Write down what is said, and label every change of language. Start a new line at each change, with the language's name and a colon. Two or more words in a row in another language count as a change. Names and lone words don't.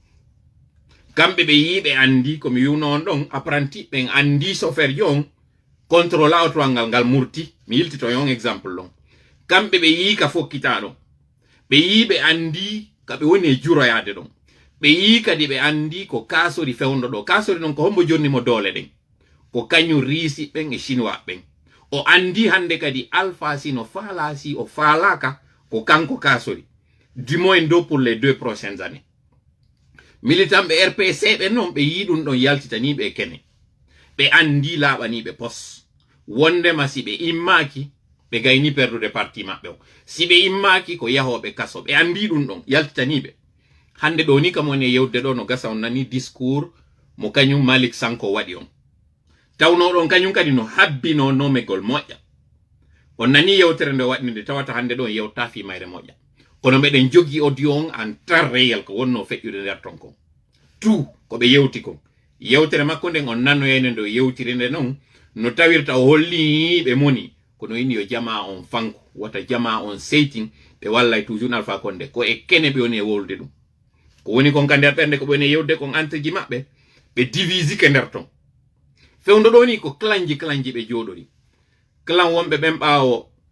Fula: kamɓe ɓe yiɓe andi komi wiwno on ɗon apprenti ɓen andi chauffeur ji on contrôle autowal ngal murti mi yiltito yon exemple ɗon kamɓe ɓe yi ka fokkitaɗo ɓe yi ɓe andi kaɓe woni e juroyade ɗon ɓe yi kadi ɓe andi ko kasori fewndo ɗo kasori ɗon ko hombo jonni mo doole ɗen ko kañum riisi ɓen e chinois ɓen o andi hande kadi Alpha si no faala si o faalaka ko kanko kasori
French: du moins
Fula: do
French: pour les 2 prochaines années
Fula: militant ɓe RPC ɓe noon ɓe yi ɗum ɗon yaltitaniɓe e kene ɓe andi laaɓaniɓe pos wondema si ɓe immaki ɓe gayni perdude parti maɓɓe o si ɓe immaki ko yahoɓe kaso ɓe andi ɗum ɗon yaltitaniɓe hande ɗo ni kam woni e yewde ɗo no gasa on nani discours mo kañum Malick Sanko waɗi on tawno ɗon kañum kadi no habbino nomegol moƴƴa on nani yewtere nde waɗi nde tawata hande ɗon yewta fi mayre moƴƴa kono meɗen jogi audio on en
French: temps réel
Fula: ko wonno feƴƴude nder ton kon tout ko ɓe yewti kon yewtere makko nden on nanoyene ndo yewtiri nde noon no tawirta o holli be moni kono inni yo jama on fanko wata jama on seiting be wallay toujours Alpha Condé ko e kene be woni e wolde dum ko woni kon kande perde ko bone yewde kon entreji mabbe be divisi ke nder ton fewndo do ni ko klanji be jodori klan wonbe bem baawo